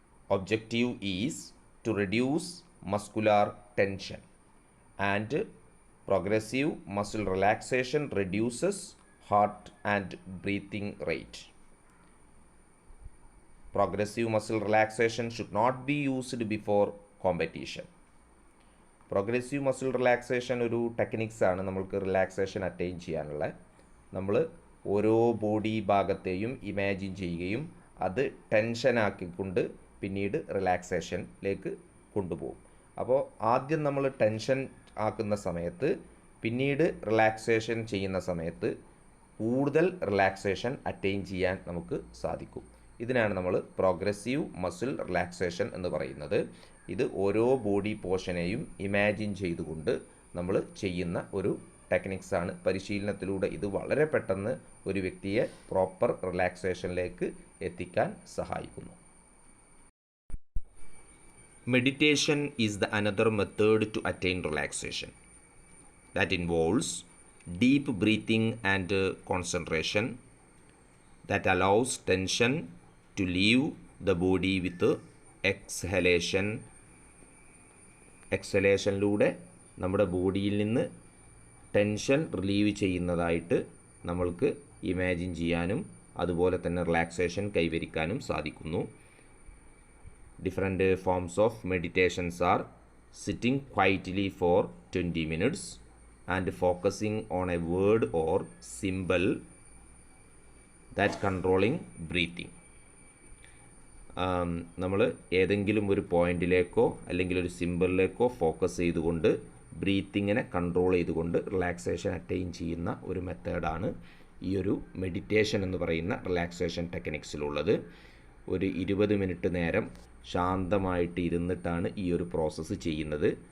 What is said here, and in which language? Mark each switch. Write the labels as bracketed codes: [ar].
[en] Objective is to reduce muscular tension, and progressive muscle relaxation reduces heart and breathing rate. Progressive muscle relaxation should not be used before competition. [ml] Progressive muscle relaxation ഒരു techniques ആണ് നമ്മൾക്ക് relaxation attain ചെയ്യാനുള്ള. നമ്മൾ ഓരോ body ഭാഗത്തെയും imagine ചെയ്യുകയും അത് ടെൻഷനാക്കിക്കൊണ്ട് പിന്നീട് റിലാക്സേഷനിലേക്ക് കൊണ്ടുപോകും. അപ്പോൾ ആദ്യം നമ്മൾ ടെൻഷൻ ആക്കുന്ന സമയത്ത് പിന്നീട് റിലാക്സേഷൻ ചെയ്യുന്ന സമയത്ത് കൂടുതൽ റിലാക്സേഷൻ അറ്റൈൻ ചെയ്യാൻ നമുക്ക് സാധിക്കും. ഇതിനാണ് നമ്മൾ പ്രോഗ്രസീവ് മസിൽ റിലാക്സേഷൻ എന്ന് പറയുന്നത്. ഇത് ഓരോ ബോഡി പോർഷനെയും ഇമാജിൻ ചെയ്തുകൊണ്ട് നമ്മൾ ചെയ്യുന്ന ഒരു ടെക്നിക്സാണ്. പരിശീലനത്തിലൂടെ ഇത് വളരെ പെട്ടെന്ന് ഒരു വ്യക്തിയെ പ്രോപ്പർ റിലാക്സേഷനിലേക്ക് എത്തിക്കാൻ സഹായിക്കുന്നു. [en] Meditation is the another method to attain relaxation. That involves deep breathing and concentration that allows tension to leave the body with exhalation. [ml] എക്സലേഷനിലൂടെ നമ്മുടെ ബോഡിയിൽ നിന്ന് ടെൻഷൻ റിലീവ് ചെയ്യുന്നതായിട്ട് നമ്മൾക്ക് ഇമാജിൻ ചെയ്യാനും അതുപോലെ തന്നെ റിലാക്സേഷൻ കൈവരിക്കാനും സാധിക്കുന്നു. [en] Different forms of meditations are sitting quietly for 20 minutes and focusing on a word or symbol, that controlling breathing. [ml] നമ്മൾ ഏതെങ്കിലും ഒരു പോയിന്റിലേക്കോ അല്ലെങ്കിൽ ഒരു സിമ്പിളിലേക്കോ ഫോക്കസ് ചെയ്തുകൊണ്ട് ബ്രീത്തിങ്ങിനെ കൺട്രോൾ ചെയ്തുകൊണ്ട് റിലാക്സേഷൻ അറ്റൈൻ ചെയ്യുന്ന ഒരു മെത്തേഡാണ് ഈ ഒരു മെഡിറ്റേഷൻ എന്ന് പറയുന്ന റിലാക്സേഷൻ ടെക്നിക്സിലുള്ളത്. ഒരു 20 മിനിറ്റ് നേരം ശാന്തമായിട്ട് ഇരുന്നിട്ടാണ് ഈ ഒരു പ്രോസസ്സ് ചെയ്യുന്നത്.